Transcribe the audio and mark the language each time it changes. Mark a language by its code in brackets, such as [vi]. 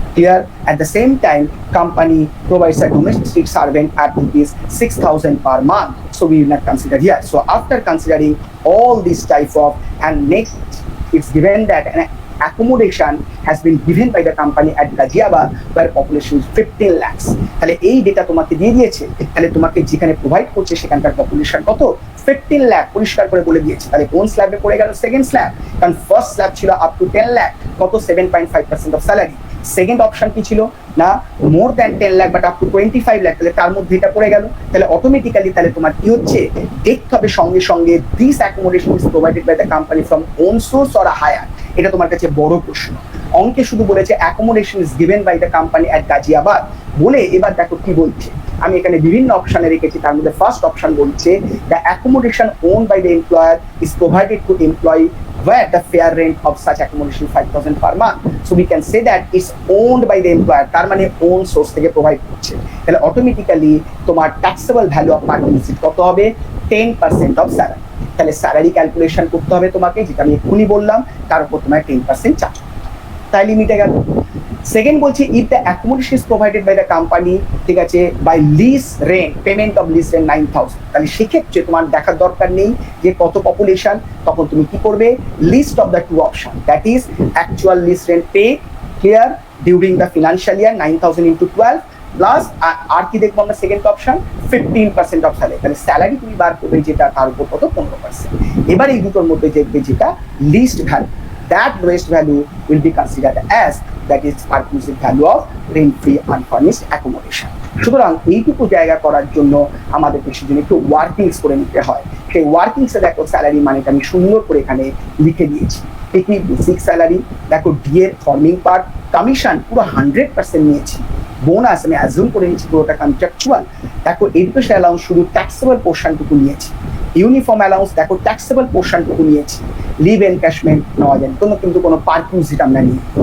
[en] Here at the same time, company provides a domestic servant at rupees 6,000 per month, so we will not consider here. So after considering all this type of, and next it's given that an accommodation has been given by the company at Ghaziabad where population is 15 lakhs. [bn] তাহলে এই data তোমাকে দিয়ে দিয়েছে, তাহলে তোমাকে যেখানে provide করছে সেখানকার পপুলেশন কত, 15 লাখ পরিষ্কার করে বলে দিয়েছে। তাহলে কোন স্ল্যাবে পড়ে গেল, সেকেন্ড স্ল্যাব, কারণ ফার্স্ট স্ল্যাব ছিল আপ টু 10 লাখ, কত 7.5% অফ স্যালারি। সেকেন্ড অপশন কি ছিল না, [en] more than 10 lakh but up to 25 lakh, [bn] তাহলে তার মধ্যে এটা পড়ে গেল। তাহলে অটোমেটিক্যালি তাহলে তোমার কি হচ্ছে, দেখতে হবে সঙ্গে সঙ্গে [en] This accommodation is provided by the company from own source or hire. [bn] এটা তোমার কাছে বড় প্রশ্ন। অঙ্কে শুধু বলেছে [en] accommodation is given by the company at Ghaziabad [bn] বলে, এবার দেখো কি বলছে। আমি এখানে বিভিন্ন অপশনে রেখেছি, তার মধ্যে ফার্স্ট অপশন বলছে [en] The accommodation own by the employer is provided to employee where the fair rent of such accommodation 5,000 per month. So we can say that it's owned by the employer, [bn] তার মানে own source থেকে provide করছে। তাহলে automatically তোমার taxable value of parking receipt কত হবে, 10% of salary. তাহলে salary calculation করতে হবে তোমাকে, যেটা আমি এক্ষুনি বললাম, তার উপর তোমার 10% চার্জ। তাই লিমিটে গেল। [en] second বলছি if the accommodation is provided by the company, [bn] ঠিক আছে, [en] by lease rent, payment of lease rent 9,000, [bn] তাহলে সেক্ষেত্রে তোমার দেখার দরকার নেই যে কত পপুলেশন, তখন তুমি কি করবে, [en] list of the two option, that is actual lease rent pay here during the financial year 9,000 into 12 plus [bn] আর কি দেখবো আমরা, [en] Second option 15% of salary. [bn] তাহলে স্যালারি তুমি বার করবে যেটা, তার উপর কত, 15%। এবার এই দুটোর মধ্যে দেখবে যেটা list value, [en] that lowest value will be considered as, that is perquisite value of rent-free unfurnished accommodation. [bn] সুতরাং এইটুকু জায়গা করার জন্য আমাদের সেজন্য একটু ওয়ার্কিংস করে নিতে হয়। সেই ওয়ার্কিংসে দেখো স্যালারি মানেটা আমি সুন্দর করে এখানে লিখে দিয়েছি। এটি বেসিক স্যালারি, দেখো ডি এর ফর্মিং পার্ট, কমিশন পুরো 100% নিয়েছি, বোনাস আমি অ্যাজিউম করে নিয়েছি পুরোটা কন্ট্রাকচুয়াল, দেখো এডুকেশন অ্যালাউন্স শুধু ট্যাক্সেবল পোর্শনটুকু নিয়েছি, ইউনিফর্ম অ্যালাউন্স দেখো ট্যাক্সেবল পোর্শনটুকু নিয়েছি, লিভ এনক্যাশমেন্ট নেওয়া যায় কিন্তু কোনো পার্কিউজিট আমরা নিই।